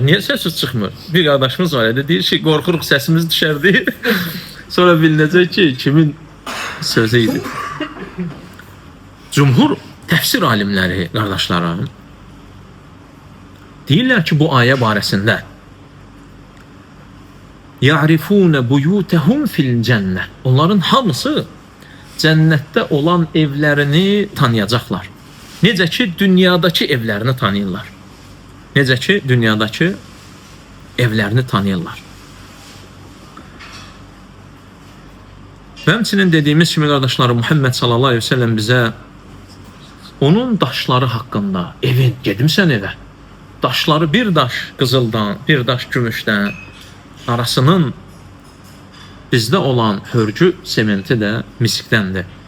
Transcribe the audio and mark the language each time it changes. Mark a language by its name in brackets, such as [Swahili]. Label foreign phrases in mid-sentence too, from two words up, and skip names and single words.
[Azerbaijani] Niyə səssiz çıxmır? Bir qardaşımız var idi, deyir ki, qorxuruq səsimiz düşər deyir. Sonra bilinəcək ki, kimin sözü idi. Cumhur təfsir alimləri, qardaşlarım, deyirlər ki, bu ayə barəsində [Arabic] يَعْرِفُونَ بُيُوتَهُمْ فِي الْجَنَّةِ [Azerbaijani] Onların hamısı cənnətdə olan evlərini tanıyacaqlar. Necə ki, dünyadakı evlərini tanıyırlar. Necə ki, dünyadakı evlərini tanıyırlar. Və həmçinin dediyimiz kimi, qardaşlarım, Muhammed [Arabic] صلى الله عليه وسلم [Azerbaijani] bizə onun daşları haqqında, evin, gedimsən evə, daşları bir daş qızıldan, bir daş gümüşdən, arasının bizdə olan hörgü sementi də miskdəndir.